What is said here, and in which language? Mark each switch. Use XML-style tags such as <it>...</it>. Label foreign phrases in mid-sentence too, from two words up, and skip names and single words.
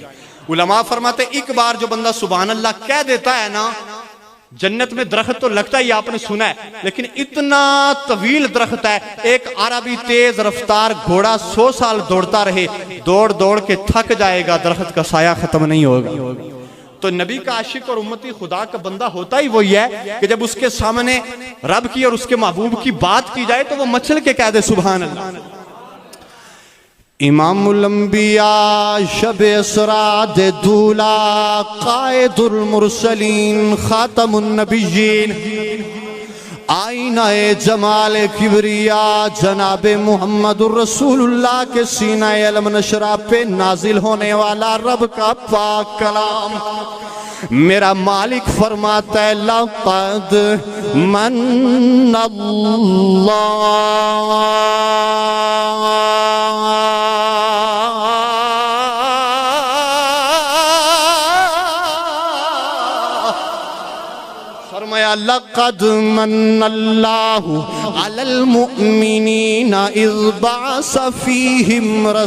<ur>علما فرماتے ایک بار جو بندہ</ur> <ar>سبحان الله</ar> <ur>کہہ دیتا ہے نا، جنت میں درخت تو لگتا ہی آپ نے سنا ہے، لیکن اتنا طویل درخت ہے، ایک عربی تیز رفتار گھوڑا 100 سال دوڑتا رہے، دوڑ دوڑ کے تھک جائے گا، درخت کا سایہ ختم نہیں ہوگا. تو نبی کا عاشق اور امتی خدا کا بندہ ہوتا ہی وہی ہے کہ جب اس کے سامنے رب کی اور اس کے محبوب کی بات کی جائے تو وہ مچل کے کہہ دے</ur> <ar>سبحان الله.</ar> <ur>امام الانبیاء شب اسراد دولا قائد المرسلین خاتم النبیین آئینۂ جمال کبریا جناب محمد رسول اللہ کے سینۂ الم نشرح پہ نازل ہونے والا رب کا پاک کلام. میرا مالک فرماتا ہے</ur> <ar>لقد من الله لقد من الله على المؤمنين إذ بعث فيهم</ar>